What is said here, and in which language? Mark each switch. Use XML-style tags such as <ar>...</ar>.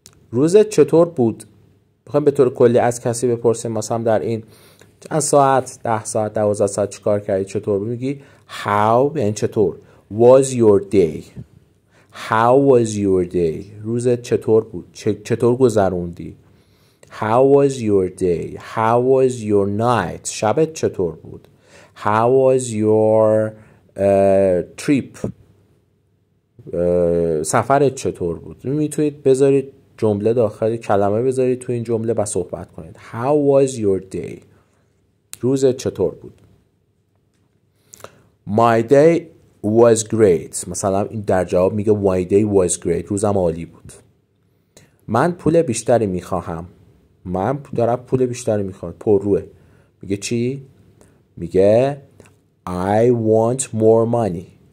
<fa>روزت چطور بود؟ بخوایم به طور کلی از کسی بپرسیم مثلا در این چند ساعت 10 ساعت 12 ساعت چیکار کردی چطور بود؟ میگی how یعنی چطور.</fa> <en>Was your day? How was your day?</en> <fa>روزت چطور بود؟ چطور گذروندی؟</fa> <en>How was your day? How was your night?</en> <fa>شبت چطور بود؟</fa> <en>How was your trip?</en> <fa>سفرت چطور بود؟ میتونید بذارید جمله داخل کلمه بذارید تو این جمله و صحبت کنید.</fa> <en>How was your day?</en> <fa>روزت چطور بود؟</fa> <en>My day was great.</en> <fa>مثلا این در جواب میگه</fa> <en>My day was great.</en> <fa>روزم عالی بود. من پول بیشتری میخواهم. من دارم پول بیشتری میخوام. پرروه. میگه چی؟ میگه</fa> <en>I want more money.</en>